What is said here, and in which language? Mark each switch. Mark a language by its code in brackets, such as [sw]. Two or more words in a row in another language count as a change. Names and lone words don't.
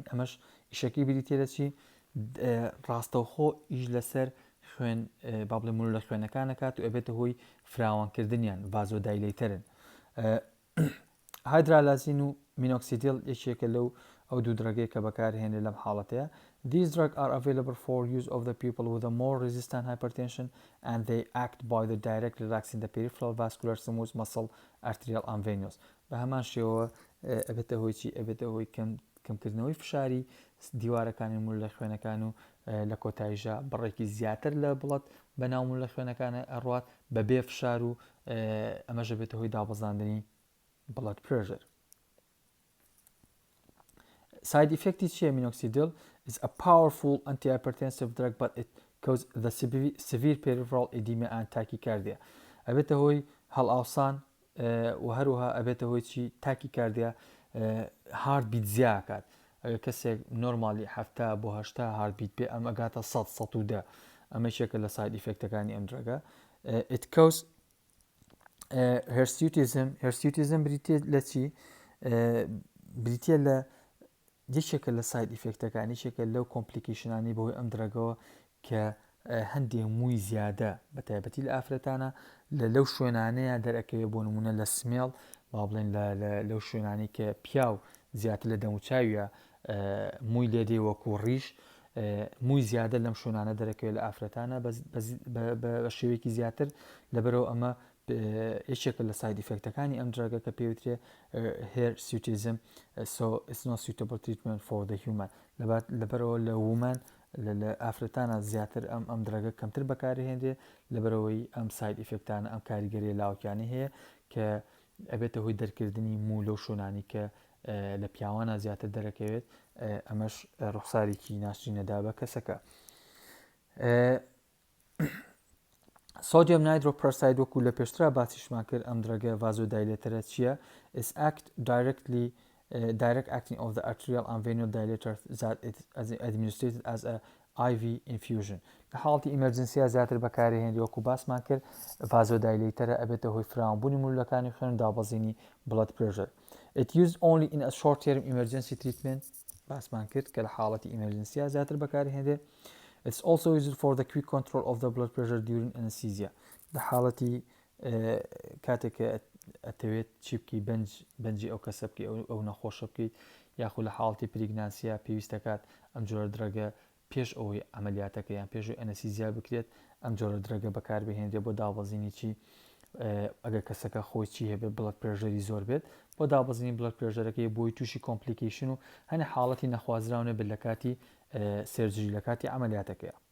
[ckb] ئەمەش ئیشەکەی بریتێ لە چی؟ ڕاستەوخۆ ئیش لەسەر خوێن با بڵێ مول لە خوێنەکانەکات و ئەبێتە هۆی فراوانکردنیان ڤازۆدایلێترن. هایدرالازین و مینۆکسیدیل یەکێکە لەو ئەو دوو درەگەی کە بەکارهێنێت لەم حاڵەتەیە. [en] These drugs are available for use of the people with a more resistant hypertension and they act by the direct relaxing the peripheral vascular smooth muscle arterial and venous. [ckb] بە هەمان شێوە ئەبێتە هۆی چی؟ ئەبێتە هۆی کەمکردنەوەی فشاری دیوارەکانی مول لە خوێنەکان و لە کۆتاییژە بڕێکی زیاتر لە بڵەت بەناو مول لە خوێنەکانە ئەڕوات بەبێ فشار و ئەمەش ئەبێتە هۆی دابەزاندنی [en] blood pressure. Side effect [ckb] چیە مینۆکسیدیل؟ [en] is a powerful antihypertensive drug but it causes the severe peripheral edema and tachycardia. [ckb] ئەبێتە هۆی هەڵئاوسان و هەروەها ئەبێتە هۆی چی؟ تاکیکاردیا، هارتبیت زیاکات. ئەگەر کەسێک نۆرمالی 70 بۆ 80 هارتبیت بێ ئەم ئەگاتە 100 ئەمە یەکێکە لە [en] side effects [ckb] ئەم درەگە. [en] it causes [ckb] هێرسیوتیزم بریتێ لە چی؟ بریتێ لە یەکێکە لە [en] side effects [ckb] یەکێکە لەو کۆمپلیکیشنانی بەهۆی ئەم درەگەوە کە هەندێک مووی زیادە بە تایبەتی لە ئافرەتانە لەو شوێنانەیە دەرەکەوێت بۆ نمونە لە سمێڵ با بڵێن لەو شوێنانی کە پیاو زیاتر لە دەموچاویە مووی لێدێ وەکو ڕیش مووی زیادە لەم شوێنانە دەرەکەوێت لە ئافرەتانە بە شێوەیەکی زیاتر لەبەرەوە ئەمە یەکێکە لە [en] side effects [ckb] ئەم درەگە کە پێوترێ هێرسیوتیزم [en] so it's not suitable treatment for the human. [ckb] لەبەرەوە لە وومەن لە ئافرەتانە زیاتر ئەم درەگە کەمتر بەکارهێنرێ لەبەرەوەی ئەم [en] side effects [ckb] ئەم کاریگەری لاوکیانی هەیە کە ئەبێتە هۆی دەرکردنی مو لەو شۆنانی کە لە پیاوانە زیاتر دەرەکەوێت ئەمەش ڕوخسارێکی ناشری نەدا بە کەسەکە. سۆدیۆم نایترۆپەرساید وەکو لە پێشترا باسیشمان کرد ئەم درەگە ڤازۆدایلێتەرە چییە؟ [en] is act directly direct acting of the arterial and venous dilator that it is administered as a IV infusion. [ckb] لە حاڵەتی ئیمەرجنسیە زیاتر بەکارهێنری وەکو باسمان کرد ڤازۆدایلێتەرە ئەبێتە هۆی فراوانبوونی مولەکانی خوێن و دابەزینی [en] blood pressure. It used only in a short term emergency treatment [ckb] باسمان کرد کە لە حاڵەتی ئیمەرجنسیە زیاتر بەکارهێنرێ. [en] It's also used for the quick control of the blood pressure during anesthesia. [ckb] لە حاڵەتی کاتێک ئەتەوێت چی بکەی بەنجی ئەو کەسە بکەی ئەو نەخۆشە بکەیت یاخود لە حاڵەتی پریگنانسیە پێویستەکات ئەم جۆرە درەگە پێش ئەوەی ئەمەلیاتەکە یان پێشوی ئەنەسیزیا بکرێت ئەم جۆرە درەگە بەکاربهێنرێت بۆ دابەزینی چی ئەگەر کەسەکە خۆی چی هەبێت [en] blood pressure [ckb] زۆر بێت بۆ دابەزینی [en] blood pressure [ckb] بۆی تووشی کۆمپلیکیشن و هەنە حاڵەتی نەخوازراونە بێت لە کاتی سێرجری لە کاتی ئەمەلیاتەکەیە.